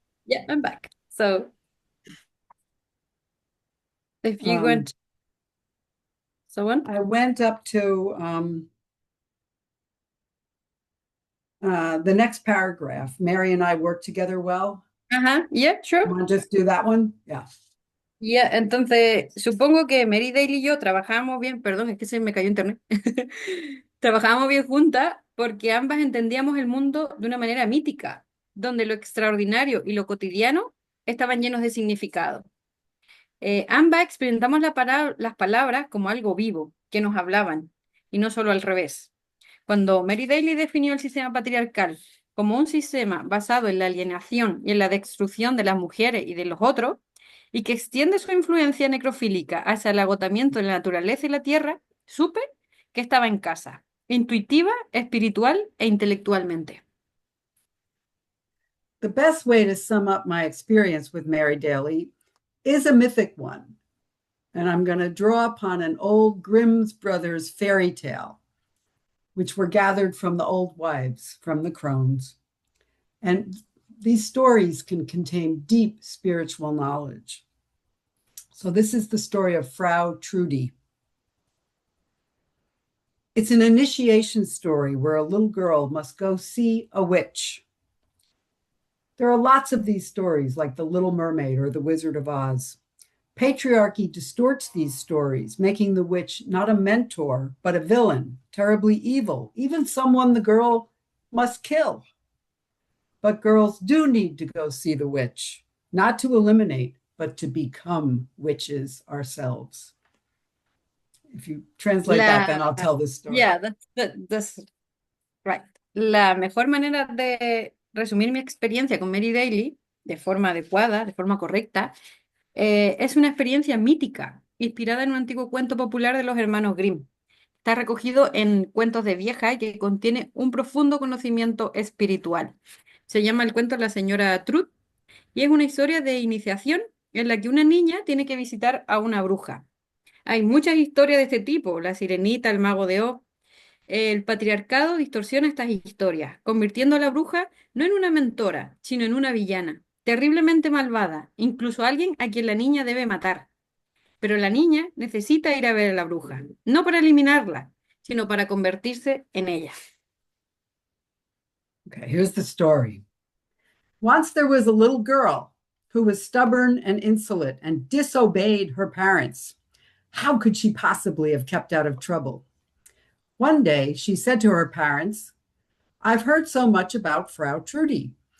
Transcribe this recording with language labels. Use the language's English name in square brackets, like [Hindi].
[English] Yeah, I'm back. So, if you want, so on. I went up to the next paragraph. Mary and I work together well. Ajá, yeah, sure. You want to just do that one? Yeah. [Spanish] Yeah, entonces, supongo que Mary Daly y yo trabajábamos bien, perdón, es que se me cayó internet. Trabajábamos bien juntas porque ambas entendíamos el mundo de una manera mítica, donde lo extraordinario y lo cotidiano estaban llenos de significado. Ambas experimentamos las palabras como algo vivo, que nos hablaban, y no solo al revés. Cuando Mary Daly definió el sistema patriarcal como un sistema basado en la alienación y en la destrucción de las mujeres y de los otros, y que extiende su influencia necrofílica hacia el agotamiento de la naturaleza y la tierra, supe que estaba en casa. intuitiva, espiritual e intelectualmente. [English] The best way to sum up my experience with Mary Daly is a mythic one. And I'm going to draw upon an old Grimm's Brothers fairy tale, which were gathered from the old wives, from the crones. And these stories can contain deep spiritual knowledge. So this is the story of Frau Trudy. It's an initiation story where a little girl must go see a witch. There are lots of these stories, like The Little Mermaid or The Wizard of Oz. Patriarchy distorts these stories, making the witch not a mentor, but a villain, terribly evil, even someone the girl must kill. But girls do need to go see the witch, not to eliminate, but to become witches ourselves. If you translate that, then I'll tell this story. Yeah, that's right. [Spanish] La mejor manera de resumir mi experiencia con Mary Daly, de forma adecuada, de forma correcta, es una experiencia mítica, inspirada en un antiguo cuento popular de los hermanos Grimm. Está recogido en Cuentos de Vieja y que contiene un profundo conocimiento espiritual. Se llama el cuento La señora Truth y es una historia de iniciación en la que una niña tiene que visitar a una bruja. Hay muchas historias de este tipo, La Sirenita, El Mago de Oz. El patriarcado distorsiona estas historias, convirtiendo a la bruja no en una mentora, sino en una villana, terriblemente malvada, incluso alguien a quien la niña debe matar. Pero la niña necesita ir a ver a la bruja, no para eliminarla, sino para convertirse en ella. [English] Okay, here's the story. Once there was a little girl who was stubborn and insolent and disobeyed her parents. How could she possibly have kept out of trouble? One day she said to her parents, "I've heard so much about Frau Trudy.